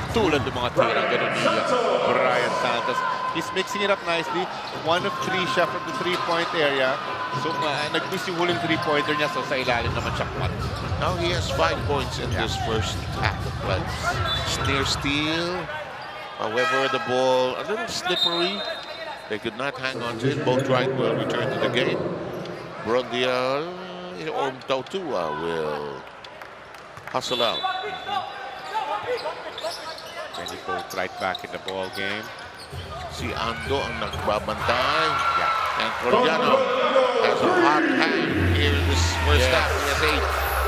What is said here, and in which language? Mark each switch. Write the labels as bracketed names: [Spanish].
[Filipino] Tulad ng mga tirang ganun ni Brian Santos. [English] He's mixing it up nicely. 1 of 3 [Filipino] siya [English] from the 3-point area. [Filipino] So, nag-miss yung huling 3-pointer niya, so sa ilalim naman siya kwat. [English] Now he has 5 points in this first half. Well, near steal. However, the ball a little slippery. They could not hang on to it. Both right will return to the game. Brondial or Tautua will hustle out. And he both right back in the ball game. [Filipino] Si Ando ang nagbabantay. [English] And Trollano has a hot hand here in this first half. He has 8.